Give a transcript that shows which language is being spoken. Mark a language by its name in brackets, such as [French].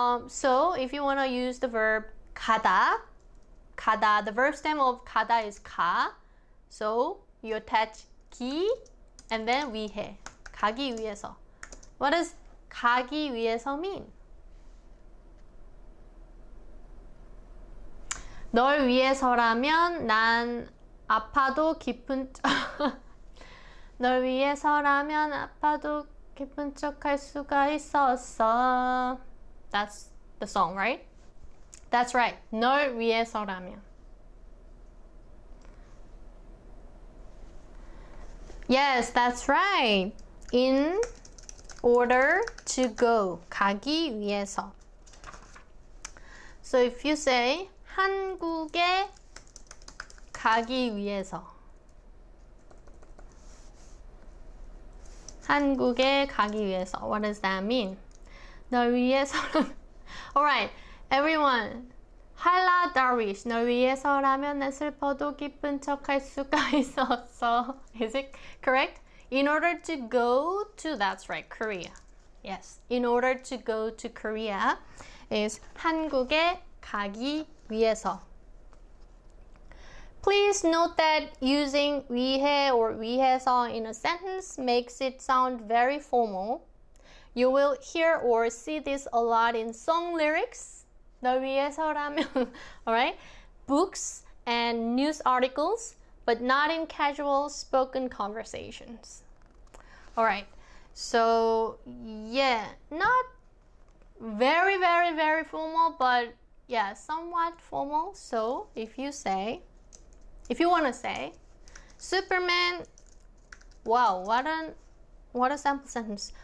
[English] So if you want to use the verb 가다, the verb stem of 가다 is 가. So you attach 기 and then 위해, 가기 위해서. What does [Korean] 가기 위해서 [English] mean? [Korean] 널 위해서라면 난 아파도 깊은 널 위해서라면 아파도 깊은 척할 수가 있었어. [English] That's the song, right? That's right. [Korean] 널 위해서라면. [English] Yes, that's right. In order to go. [Korean] 가기 위해서. [English] So if you say [Korean] 한국에 가기 위해서. 한국에 가기 위해서. [English] What does that mean? [Korean] 널 위해서라면. [English] Alright, everyone. 할라 Darwish. [Korean] 널 위해서라면 내 슬퍼도 기쁜 척할 수가 있었어. [English] Is it correct? In order to go to, that's right, Korea. Yes, in order to go to Korea is [Korean] 한국에 가기 위해서. [English] Please note that using 위해 or 위해서 in a sentence makes it sound very formal. You will hear or see this a lot in song lyrics. [Korean] 널 위해서라면, alright? [English] Books and news articles, but not in casual spoken conversations. Alright, so yeah, not very, very, very formal, but yeah, somewhat formal. So if you want to say, Superman, wow, what a sample sentence.